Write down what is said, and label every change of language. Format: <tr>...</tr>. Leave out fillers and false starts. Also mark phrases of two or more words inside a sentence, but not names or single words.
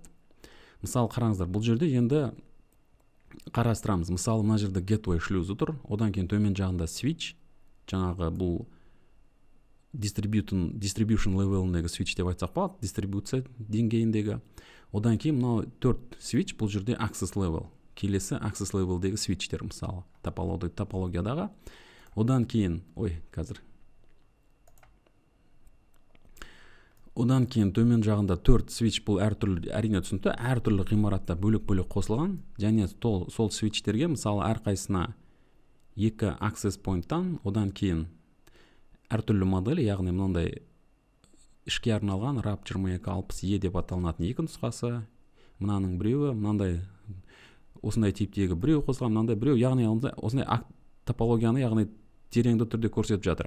<kk>Мысалы қараңыздар, бұл жерде енді қарастырамыз. Мысалы мына жерде gateway шлюзі тұр, одан кейін төмен жағында switch, жаңағы бұл</kk> <en>distribution level'індегі</en> <kk>switch деп айтсақ болады, дистрибуция деңгейіндегі. Одан кейін мынау 4 switch, бұл жерде</kk> <en>access level,</en> <kk>келесі</kk> <en>access level'дегі</en> <kk>switchtер, мысалы топологиядағы. Одан кейін, қазір Одан кейін төмен жағында 4 свич, бұл әртүрлі, әрине түсінікті, әртүрлі ғимаратта бөлек-бөлек қосылған, және сол свичтерге мысалы әрқайсына 2</kk> <en>access point-тан,</en> <kk>одан кейін әртүрлі модель, яғни мынандай ішке арналған RAP 2260E деп аталынатын екі нұсқасы, мынаның біреуі, мынандай осындай типтегі біреу қосылған, мынандай біреу, яғни осындай топологияны, яғни тереңді түрде көрсетіп жатыр.</kk>